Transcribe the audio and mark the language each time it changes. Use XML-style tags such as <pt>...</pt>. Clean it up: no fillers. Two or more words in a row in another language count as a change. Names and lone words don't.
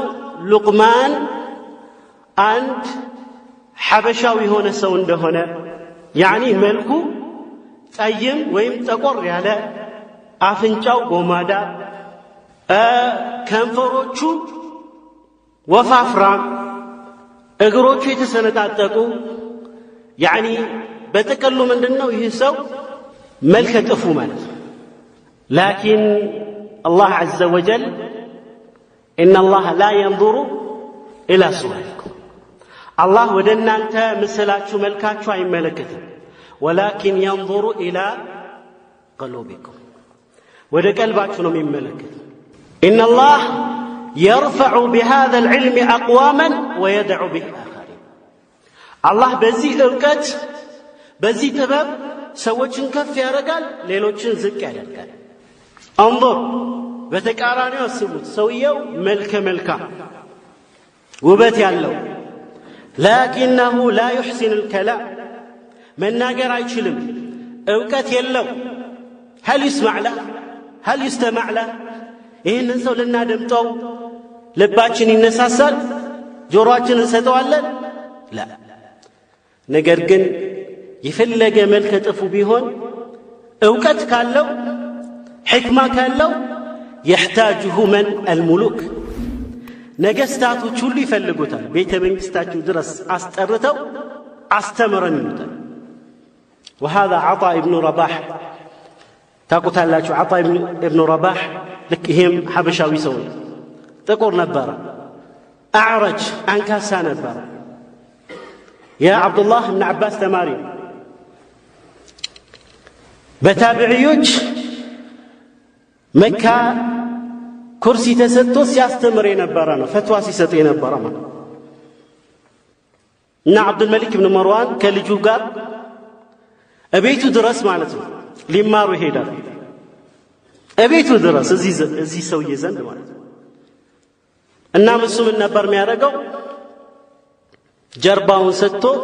<am>ሉቅማን አንድ ሐበሻዊ የሆነ ሰው እንደሆነ ያኒ መልኩ ጠይም ወይም ጠቆር ያለ አፍንጫው ጎማዳ ከንፈሮቹ ወፋፍራም እግሮቹ የተሰነጣጠቁ ያኒ በተቀሉ ምንድነው ይህ ሰው መልከ ጥፉ ማለት ላኪን አላህ</am> <ar>عز وجل ان الله لا ينظر الى صوركم الله</ar> <am>ወደ እናንተ ምስላችሁ መልካችሁ አይመለከትም</am> <ar>ولكن ينظر الى قلوبكم</ar> <am>ወደ ቀልባችሁ ነው የሚመለከተው</am> <ar>ان الله يرفع بهذا العلم اقواما ويدع به اخرين الله</ar> <am>በዚህ ዕውቀት በዚህ ጥበብ ሰዎችን ከፍ ያደርጋል ሌሎችን ዝቅ ያደርጋል انظر በተቃራኒው አስቡት ሰውየው መልከ መልካም ውበት ያለው</am> <ar>لكنه لا يحسن الكلام</ar> <am>መናገር አይችልም ዕውቀት የለው هل</am> <ar>يسمع له هل يستمع له</ar> <am>ይህንን ሰው ልናደምጠው ልባችን ይነሳሳል ጆሮአችንን እንሰጠዋለን لا ነገር ግን የፈለገ መልከ ጥፉ ቢሆን ዕውቀት ካለው ሕክማ ካለው يحتاجه</am> <ar>من الملوك</ar> <am>ነገስታቶች ሁሉ ይፈልጉታል ቤተ መንግስታቸው ድረስ አስጠርተው አስተምረን ይሉታል وهذا عطاء ابن رباح ታውቁታላችሁ عطاء ابن رباح ልክ ይሄም ሐበሻዊ ሰው ጥቁር ነበር አዕረጅ አንካሳ ነበር የአብዱላህ ኢብኑ አባስ ተማሪ በታቢዒዎች መካ ኩርሲ ተሰጥቶ ሲያስተምር የነበረ ነው ፈትዋ ሲሰጥ የነበረ ነው እና አብዱል መሊክ ኢብኑ መርዋን ከልጁ ጋር እቤቱ ድረስ ማለት ነው ሊማሩ ይሄዳል እቤቱ ድረስ እዚህ ሰውዬ ዘንድ ማለት ነው እና እሱ ምን ነበር የሚያደርገው ጀርባውን ሰጥቶ</am>